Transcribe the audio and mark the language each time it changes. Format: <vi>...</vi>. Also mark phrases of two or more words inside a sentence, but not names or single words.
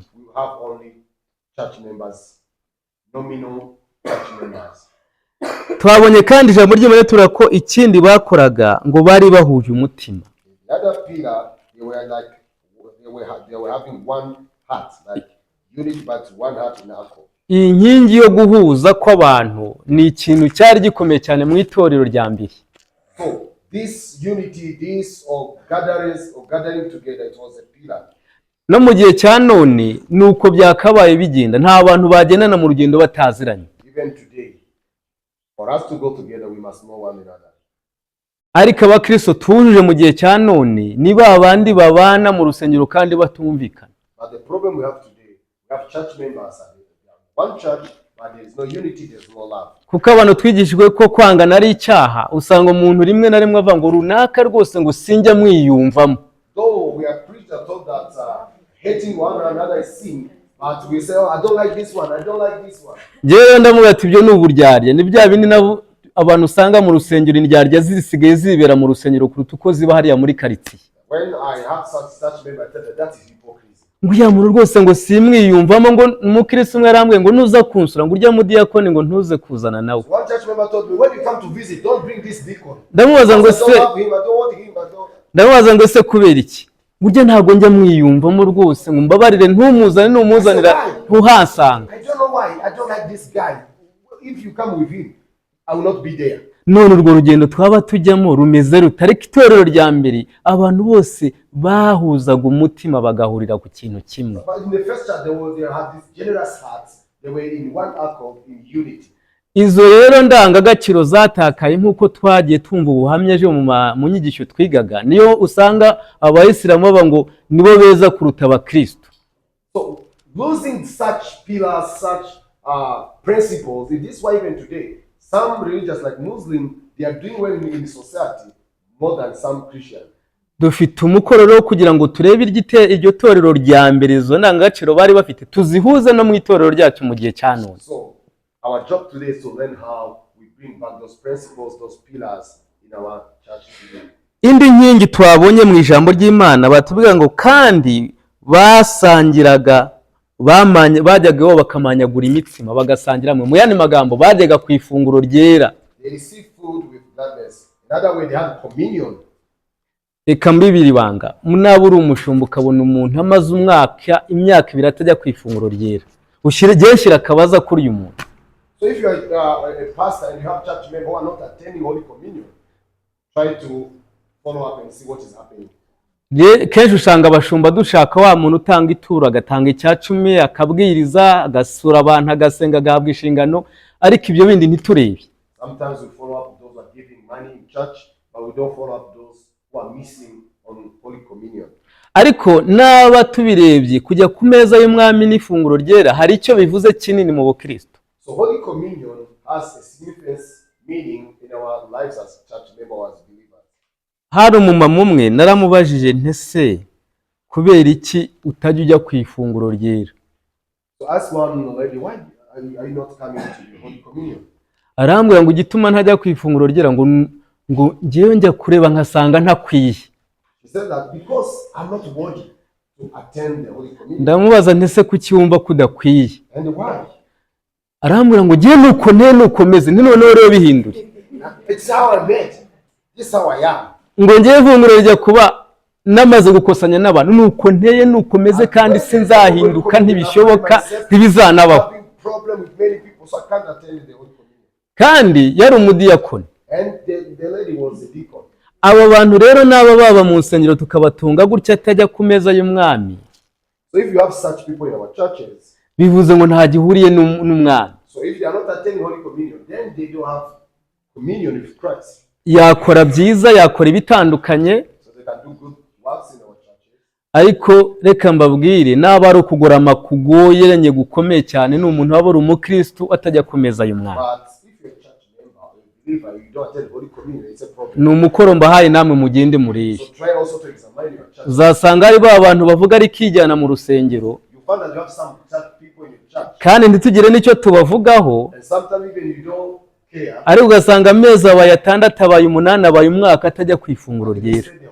<en>We have only church members, nominal church members.</en> <rw>Twabonye kandi ijambo ry'Imana tura ko ikindi bakoraga ngo bari bahuje umutima.</rw> <en>The other pillar, they were having one heart, like unity but one heart in alcohol.</en> <rw>Iyi nkingi yo guhuza kw'abantu ni ikintu cyari gikomeye cyane mu itorero rya mbere.</rw> <en>So this unity, this gathering together, it was a pillar.</en> <rw>No mu gihe cya none nuko byakabaye bigenda, nta bantu bagendana mu rugendo bataziranye.</rw> <en>Even today, for us to go together, we must know one another.</en> <rw>Ariko abakristo tujuje mu gihe cya none ni babandi babana mu rusengero kandi batumvikana.</rw> <en>But the problem we have today, we have church members and one church, but there is no unity, there is no love.</en> <rw>Kuko abantu twigishijwe ko kwangana ari icyaha, usanga umuntu rimwe na rimwe ava ngo runaka rwose ngo sinjya mwiyumvamo.</rw> <en>Though we are preached and taught that hating one another is sin, but we say, oh, I don't like this one, I don't like this one.</en> <rw>Jewe ndavuga ati ibyo ni uburyarya, ni bya bindi nabo abantu usanga mu rusengero indyarya zisigaye zibera mu rusengero kuruta uko ziba hariya muri quartier.</rw> <en>When I have such member, I tell them that is hypocrisy.</en> <rw>Ngo ya muntu rwose ngo simwiyumvamo, ngo umukristo umwe arambwiye ngo nuza kunsura ngo urya mu diakoni ngo ntuze kuzana nawe.</rw> <en>One church member told me, when you come to visit, don't bring this deacon.</en> <rw>Ndamubaza ngo se kubera iki? Burya ntago njya mwiyumvamo rwose, ngo mbabarire ntumuzane numuzanira ntuhasanga.</rw> <en>I don't know why. I don't like this guy. If you come with him, I will not be there.</en> <rw>None urwo rugendo twaba tujyamo rumeze rutareka itorero rya mbere abantu bose bahuzaga umutima bagahurira ku kintu kimwe.</rw> <en>But in the first church they had these generous hearts. They were in one accord, in unity.</en> <rw>Izo rero ndangagaciro zatakaye nkuko twagiye twumva ubuhamya ejo mu nyigisho twigaga, niyo usanga abayisilamu baba ngo nibo beza kuruta abakristo.</rw> <en>So losing such pillars, such principles, it is why even today some religions like Muslim, they are doing well in society more than some Christians.</en> <rw>Dufite umukoro rero kugira ngo turebe iryo torero rya mbere izo ndangagaciro bari bafite tuzihuze no mu itorero ryacu mu gihe cya none.</rw> <en>So our job today is to learn how we bring back those principles, those pillars in our church today.</en> <rw>Indi nkingi twabonye mu ijambo ry'Imana batubwira ngo kandi basangiraga bajyaga bakamanyagura imitsima bagasangira mu yandi magambo bajyaga ku ifunguro ryera.</rw> <en>They receive food with gladness. In other way, they had communion.</en> <rw>reka mbibiri banga munaba uri umushumba ukabona umuntu amaze imyaka 2 atajya ku ifunguro ryera ushyira akabaza kuri uyu muntu.</rw> <en>So if you are a pastor and you have church members who are not attending Holy Communion, try to follow up and see what is happening.</en> <rw>Kenshi usanga abashumba dushaka wa muntu utanga ituro agatanga icya 10 akabwiriza agasura abantu agasenga agahabwa inshingano ariko ibyo bindi ntiturebe.</rw> <en>Sometimes we follow up those who are giving money in church, but we don't follow up those who are missing on Holy Communion.</en> <rw>Ariko naba tubirebye kujya ku meza y'umwami n'ifunguro ryera hari icyo bivuze kinini mu Bukristo.</rw> <en>So Holy Communion has a significant meaning in our lives as church members, as believers.</en> <rw>Hari umumama umwe naramubajije ntese kubera iki utajya ujya ku ifunguro ryera.</rw> <en>So ask one lady, why are you not coming to the Holy Communion?</en> <rw>Arambwira ngo igituma ntajya ku ifunguro ryera ngo ngiye njya kureba nkasanga ntakwiye.</rw> <en>He said that because I'm not worthy to attend the Holy Communion.</en> <rw>Ndamubaza ntese kuki wumva kudakwiye.</rw> <en>And why?</en> <rw>Arambwira ngo ngiye nuko nukomeze noneho rero bihindure.</rw> <en>It's how I met. This is how I am.</en> <rw>Ngo ngiye ifunguro rijya kuba namaze gukosanya n'abantu nuko nteye nukomeze kandi sinzahinduka ntibishoboka ntibizanabaho. Kandi yari umudiyakoni.</rw> <en>And the lady was a deacon.</en> <rw>Abo bantu rero naba baba mu nsengero tukabatunga gutya atajya ku meza y'umwami.</rw> <en>So if you have such people in our churches,</en> <rw>bivuze ngo nta gihuriye n'umwami.</rw> <en>So if they are not attending Holy Communion, then they don't have communion with Christ.</en> <rw>Yakora byiza yakora ibitandukanye.</rw> <en>So they can do good works in our churches.</en> <rw>Ariko reka mbabwire naba ari ukugorama kugoye gukomeye cyane n'umuntu wabura umukristo atajya ku meza y'umwami. Ni umukoro mbahaye namwe mugende muriye. Uzasanga ari ba bantu bavuga ari kijyana mu rusengero kandi ntitugire n'icyo tubavugaho, ari ugasanga amezi abaye 6 abaye 8 abaye umwaka atajya ku ifunguro ryera.</rw>